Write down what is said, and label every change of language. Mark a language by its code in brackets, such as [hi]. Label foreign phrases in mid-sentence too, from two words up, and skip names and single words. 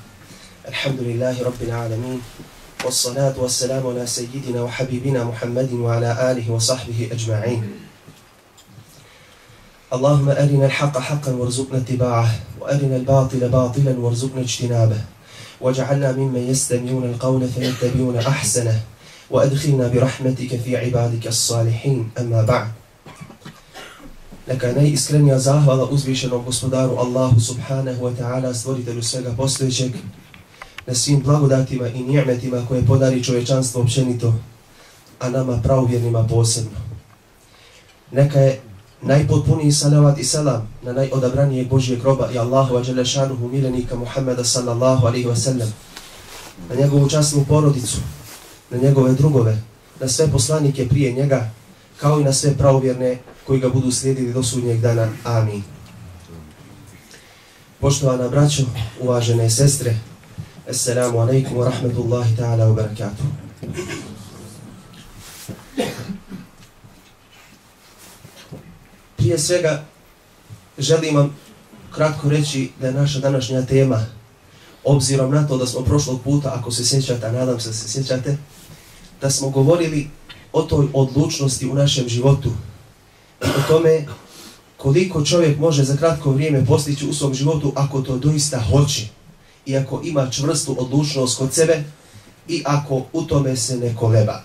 [ar] الحمد لله رب العالمين، والصلاة والسلام على سيدنا وحبيبنا محمد وعلى آله وصحبه أجمعين. اللهم أرنا الحق حقا وارزقنا اتباعه، وأرنا الباطل باطلا وارزقنا اجتنابه، واجعلنا ممن يستمعون القول فيتبعون أحسنه، وأدخلنا برحمتك في عبادك الصالحين. أما بعد. [bs] Neka je najiskrenija zahvala uzvišenom gospodaru Allahu [ar] سبحانه وتعالى, [bs] stvoritelju svega postojećeg, na svim blagodatima i ni'metima koje podari čovječanstvo općenito, a nama pravovjernima posebno. Neka je najpotpuniji salavat i salam na najodabranijeg Božijeg roba i Allahova [ar] جل شأنه [bs] milenika Muhammeda [ar] صلى الله عليه وسلم, [bs] na njegovu časnu porodicu, na njegove drugove, na sve poslanike prije njega, kao i na sve pravovjerne koji ga budu slijedili do sudnjeg dana. Amin. Poštovana braćo, uvažene sestre, [ar] السلام عليكم ورحمة الله تعالى وبركاته. [bs] Prije svega želim vam kratko reći da je naša današnja tema, obzirom na to da smo prošlog puta, ako se sjećate, a nadam se da se sjećate, da smo govorili o toj odlučnosti u našem životu, o tome koliko čovjek može za kratko vrijeme postići u svom životu ako to doista hoće i ako ima čvrstu odlučnost kod sebe i ako u tome se ne koleba.